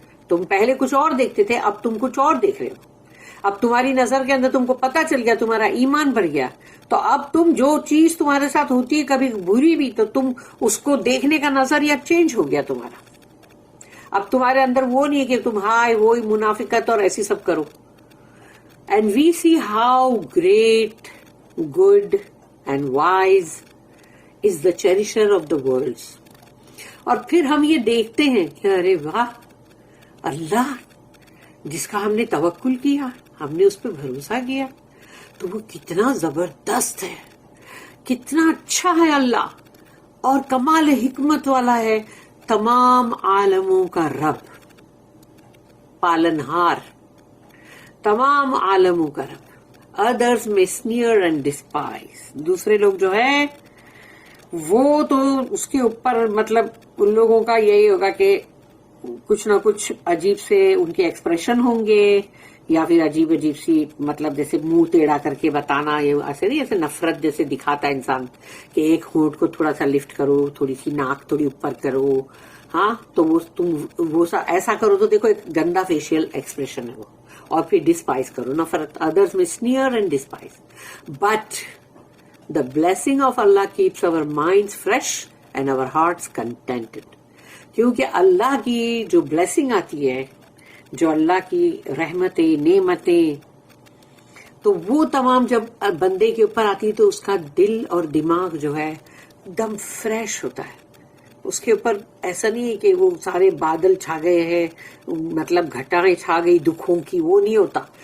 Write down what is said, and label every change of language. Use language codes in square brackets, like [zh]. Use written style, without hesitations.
[ur] تم پہلے کچھ اور دیکھتے تھے، اب تم کچھ اور دیکھ رہے ہو. اب تمہاری نظر کے اندر تم کو پتا چل گیا، تمہارا ایمان بڑھ گیا. تو اب تم جو چیز تمہارے ساتھ ہوتی ہے کبھی بری بھی، تو تم اس کو دیکھنے کا نظریہ چینج ہو گیا تمہارا. اب تمہارے اندر وہ نہیں ہے کہ تم ہائے وہی منافقت اور ایسی سب کرو. [en] And we see how great, good and wise is the cherisher of the worlds. [ur] اور پھر ہم یہ دیکھتے ہیں کہ ارے واہ، اللہ جس کا ہم نے توکل کیا، ہم نے اس پہ بھروسہ کیا، تو وہ کتنا زبردست ہے، کتنا اچھا ہے اللہ، اور کمال حکمت والا ہے، تمام عالموں کا رب، پالنہار، تمام عالموں کا رب. ادرس میں [en] sneer and despise، [ur] دوسرے لوگ جو ہے وہ تو اس کے اوپر مطلب ان لوگوں کا یہی ہوگا کہ کچھ نہ کچھ عجیب سے ان کے ایکسپریشن ہوں گے، یا پھر عجیب عجیب سی مطلب جیسے منہ ٹیڑھا کر کے بتانا، یہ ایسے نہیں، ایسے نفرت جیسے دکھاتا ہے انسان کہ ایک ہونٹ کو تھوڑا سا لفٹ کرو، تھوڑی سی ناک تھوڑی اوپر کرو، ہاں تو وہ تم وہ ایسا کرو تو دیکھو ایک گندا فیشیل ایکسپریشن ہے وہ. اور پھر ڈسپائز کرو، نفرت. [en] Others میں sneer and despise. But the blessing of Allah keeps our minds fresh and our hearts contented. [ur] کیونکہ اللہ کی جو بلیسنگ آتی ہے، جو اللہ کی رحمتیں، نعمتیں، تو وہ تمام جب بندے کے اوپر آتی ہے تو اس کا دل اور دماغ جو ہے ایک دم فریش ہوتا ہے. اس کے اوپر ایسا نہیں ہے کہ وہ سارے بادل چھا گئے ہیں، مطلب گھٹائیں چھا گئی دکھوں کی، وہ نہیں ہوتا.